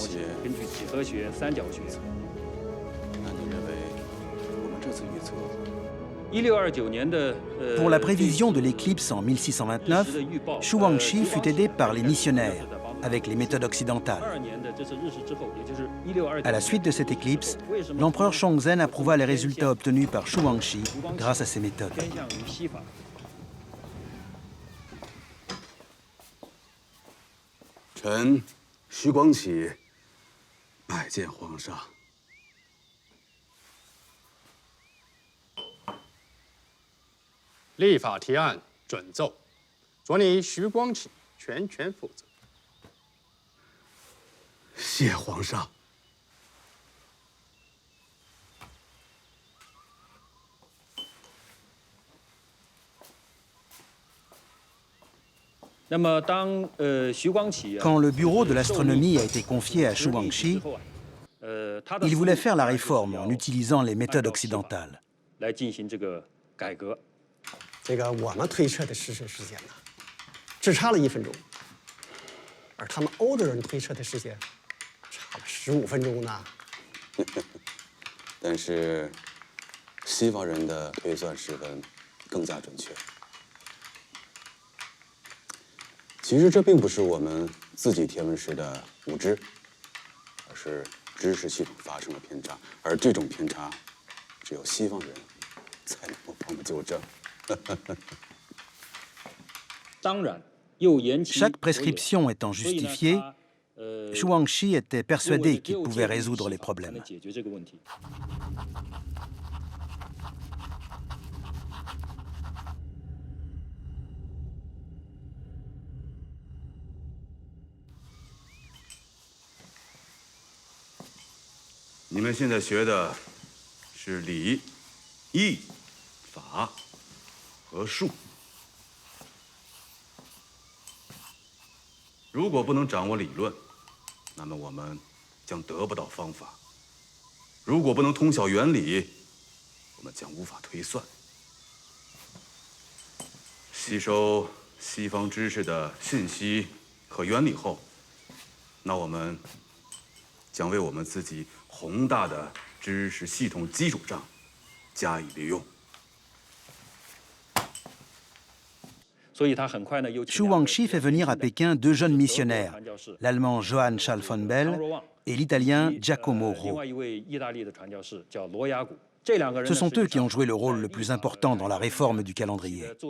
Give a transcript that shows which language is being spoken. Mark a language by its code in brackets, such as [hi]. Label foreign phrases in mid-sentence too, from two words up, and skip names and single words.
[fr] Pour la prévision de l'éclipse en 1629, Xu Guangxi fut aidé par les missionnaires, avec les méthodes occidentales. À la suite de cette éclipse, l'empereur Shongzhen approuva les résultats obtenus par Xu Guangxi grâce à ces méthodes. [zh] 臣徐光启拜见皇上。立法提案准奏，着你徐光启全权负责。谢皇上。 [fr] Quand le bureau de l'astronomie a été confié à Xu Guangxi, il voulait faire la réforme en utilisant les méthodes occidentales. [zh] 这个我们推测的试射时间呢，只差了1分钟，而他们欧洲人推测的时间差了15分钟呢。但是西方人的推算时分更加准确。其实这并不是我们自己天文时的无知，而是知识系统发生了偏差，而这种偏差只有西方人才能够帮我们纠正。 [fr] Chaque prescription étant justifiée, Xu Guangxi était persuadé qu'il pouvait résoudre les problèmes. [zh] Vous 们现在学的是礼、义、法 和术，如果不能掌握理论，那么我们将得不到方法；如果不能通晓原理，我们将无法推算。吸收西方知识的信息和原理后，那我们将为我们自己宏大的知识系统基础上加以利用。 [fr] Xu Guangxi fait venir à Pékin 2 jeunes missionnaires, l'allemand Johann Charles von Bell et l'italien Giacomo Rò. Ce sont eux qui ont joué le rôle le plus important dans la réforme du calendrier.